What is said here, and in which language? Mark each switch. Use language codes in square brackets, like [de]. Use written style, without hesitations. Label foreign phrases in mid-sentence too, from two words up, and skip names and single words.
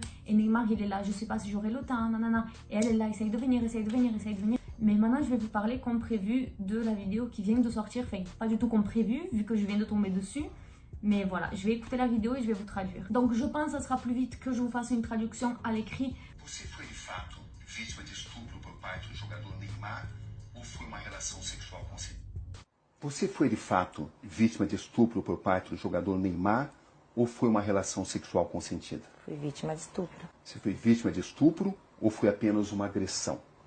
[fr] Et Neymar, il est là, je sais pas si j'aurai le temps, nanana. Et elle est là, essaye de venir, essaye de venir, essaye de venir. Mais maintenant, je vais vous parler comme prévu de la vidéo qui vient de sortir. Enfin, pas du tout comme prévu, vu que je viens de tomber dessus. Mais voilà, je vais écouter la vidéo et je vais vous traduire. Donc je pense que ça sera plus vite que je vous fasse une traduction à l'écrit. [pt] Você foi de fato vítima de estupro por parte do jogador Neymar ou foi uma relação sexual consentida? Você foi de fato vítima de estupro por parte do jogador Neymar ou foi uma relação sexual consentida? Fui vítima de estupro. Você foi vítima de estupro ou foi apenas uma agressão?